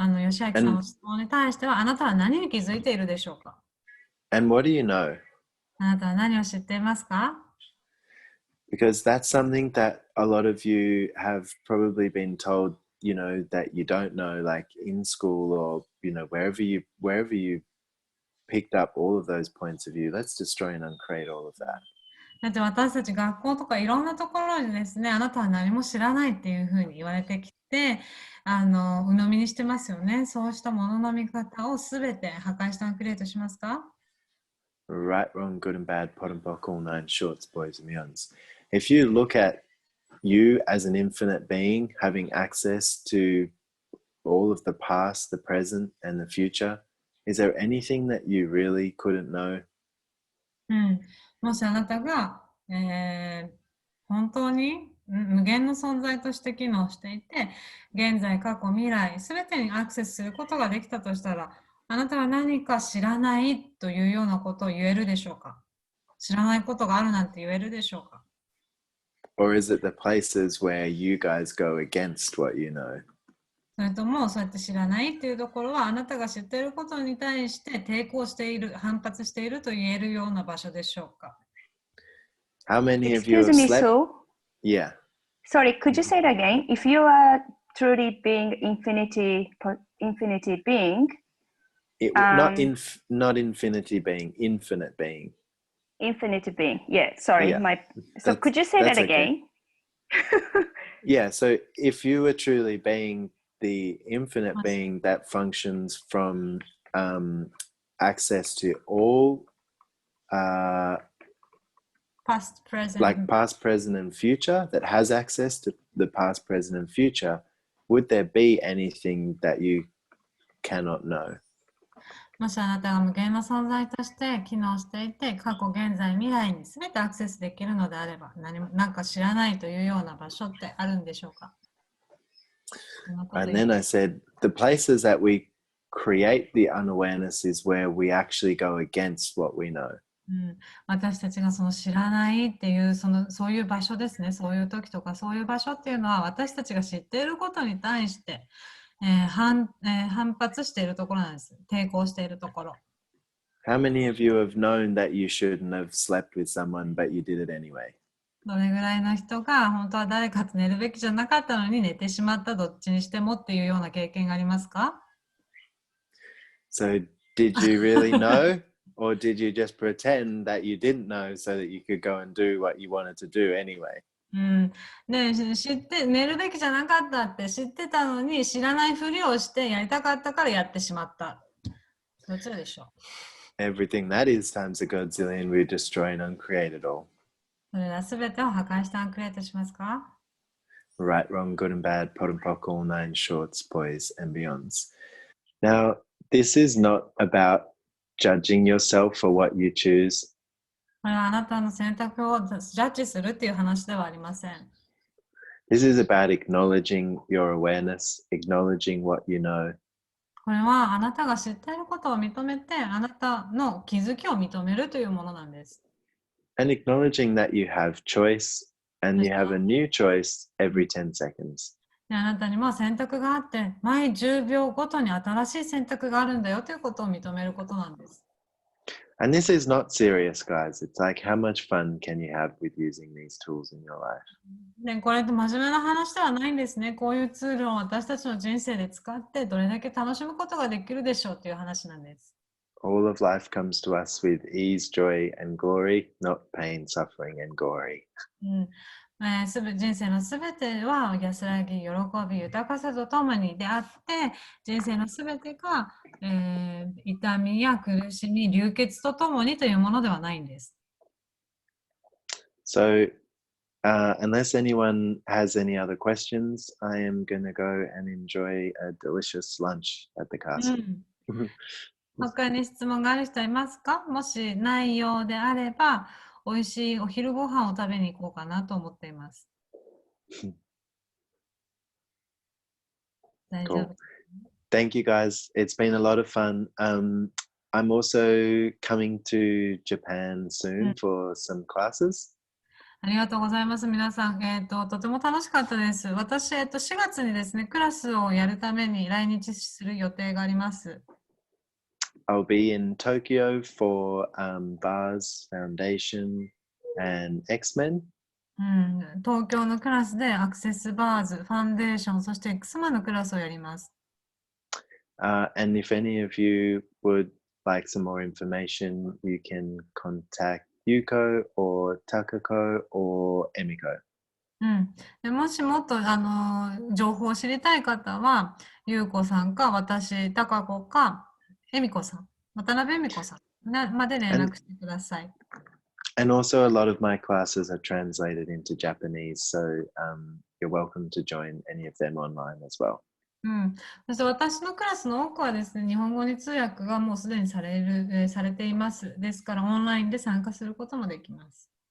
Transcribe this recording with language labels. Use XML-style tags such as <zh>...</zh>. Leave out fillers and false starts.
<ja>吉明さんの質問に対しては、あなたは何に気づいているでしょうか？</ja> <en>And what do you know?</en> <ja>あなたは何を知っていますか？</ja> <en>Because that's something that a lot of you have probably been told, you know, that you don't know, like in school or, you know, wherever you picked up all of those points of view. Let's destroy and uncreate all of that.</en> <ja>だって私たち学校とかいろんなところにですね、あなたは何も知らないっていうふうに言われてきて、鵜呑みにしてますよね。そうしたものの見方をすべて破壊してアンクリエイトしますか？</ja> <en>Right, wrong, good and bad, pot and pock, all 9 shorts, boys and beyonds. If you look at you as an infinite being having access to all of the past, the present, and the future, is there anything that you really couldn't know?</en> <ja>もしあなたが、本当に無限の存在として機能していて、現在、過去、未来、すべてにアクセスすることができたとしたら、あなたは何か知らないというようなことを言えるでしょうか？知らないことがあるなんて言えるでしょうか？</ja> <en>Or is it the places where you guys go against what you know?</en> <ja>それともそうやって知らないっていうところはあなたが知っていることに対して抵抗している、反発していると言えるような場所でしょうか。</ja> <en>How many of you Excuse have me, slept? Sue. Yeah. Sorry, could you say it again? If you are truly being infinity being, Not infinity being, infinite being. infinity being. Yeah, sorry. Yeah. So could you say that That's okay. again? Yeah, so if you were truly being the infinite being that functions from access to all Past, present. like past, present, and future, that has access to the past, present, and future, would there be anything that you cannot know?</en> <ja>もしあなたが無限の存在として機能していて、過去、現在、未来に全てアクセスできるのであれば、何か知らないというような場所ってあるんでしょうか？</ja> <en>And then I said, the places that we create the unawareness is where we actually go against what we know.</en> <ja>私たちがその知らないっていうそういう場所ですね。そういう時とかそういう場所っていうのは私たちが知っていることに対して、反発しているところなんです。抵抗しているところ。</ja> <en>How many of you have known that you shouldn't have slept with someone, but you did it anyway?</en> <ja>どれぐらいの人が本当は誰かと寝るべきじゃなかったのに寝てしまった、どっちにしてもっていうような経験がありますか？</ja> <en>So did you really know? Or did you just pretend that you didn't know so that you could go and do what you wanted to do anyway?</en> <ja>で、知って寝るべきじゃなかったって知ってたのに知らないふりをしてやりたかったからやってしまった。どちらでしょう？</ja> <en>Everything that is times a godzillion, we destroy and uncreate it all.</en> <ja>それらすべてを破壊してアンクリエイトしますか？</ja> <en>Right, wrong, good and bad, pot and pock, all nine shorts, boys and beyonds. Now, this is not about judging yourself for what you choose.</en> <ja>これはあなたの選択をジャッジするっていう話ではありません。</ja> <en>This is about acknowledging your awareness, acknowledging what you know.</en> <ja>これはあなたが知っていることを認めて、あなたの気づきを認めるというものなんです。</ja> <en>And acknowledging that you have choice and you have a new choice every 10 seconds.</en> <ja>であなたにも選択があって、毎10秒ごとに新しい選択があるんだよということを認めることなんです。</ja> <en>And this is not serious, guys. It's like, how much fun can you have with using these tools in your life?</en> <ja>でこれって真面目な話ではないんですね。こういうツールを私たちの人生で使ってどれだけ楽しむことができるでしょうという話なんです。</ja> <en>All of life comes to us with ease, joy, and glory, not pain, suffering, and gory.</en> <ja>人生のすべては安らぎ、喜び、豊かさとともにであって、人生のすべてが、痛みや苦しみ、流血とともにというものではないんです。</ja> <en>So, unless anyone has any other questions, I am going to go and enjoy a delicious lunch at the castle.</en> <ja>他に質問がある人いますか？もしないようであれば、美味しいお昼ご飯を食べに行こうかなと思っています。大丈夫。</ja> <en>Cool. Thank you, guys. It's been a lot of fun. I'm also coming to Japan soon for some classes.</en> <ja>ありがとうございます。皆さん、とても楽しかったです。私、4月にですね、クラスをやるために来日する予定があります。</ja> <en>I'll be in Tokyo for Bars Foundation and X-Men.</en> <ja>東京のクラスでアクセスバーズ、ファンデーション、そして X-Men のクラスをやります。</ja> <en>And if any of you would like some more information, you can contact Yuko or Takako or Emiko.</en> <ja>でもしもっと情報を知りたい方は、ゆうこさんか私、たかこか、えみこさん、渡辺えみこさんまで連絡してください。</ja> <en>And also a lot of my classes are translated into Japanese, so you're welcome to join any of them online as well.</en> <ja>そして私のクラスの多くはですね、日本語に通訳がもうすでにされています。ですから、オンラインで参加することもできます。</ja>